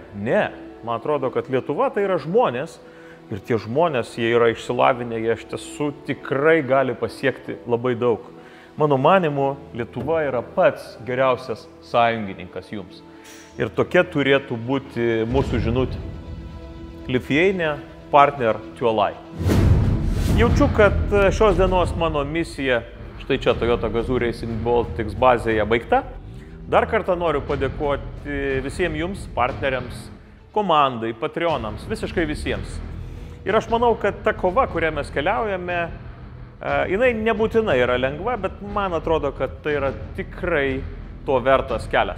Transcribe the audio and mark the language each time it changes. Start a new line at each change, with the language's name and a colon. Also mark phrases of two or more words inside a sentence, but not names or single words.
Lithuanian: Ne, man atrodo, kad Lietuva tai yra žmonės. Ir tie žmonės, jie yra išsilavinę, jie iš tiesų tikrai gali pasiekti labai daug. Mano manimu, Lietuva yra pats geriausias sąjungininkas jums. Ir tokia turėtų būti mūsų žinutė.
English: Lithuania partner to life.
Lithuanian: Jaučiu, kad šios dienos mano misija, štai čia Toyota Gazoo Racing Baltics bazėje baigta. Dar kartą noriu padėkoti visiems jums, partneriams, komandai, Patreonams, visiškai visiems. Ir aš manau, kad ta kova, kurią mes keliaujame, jinai nebūtinai yra lengva, bet man atrodo, kad tai yra tikrai to vertas kelias.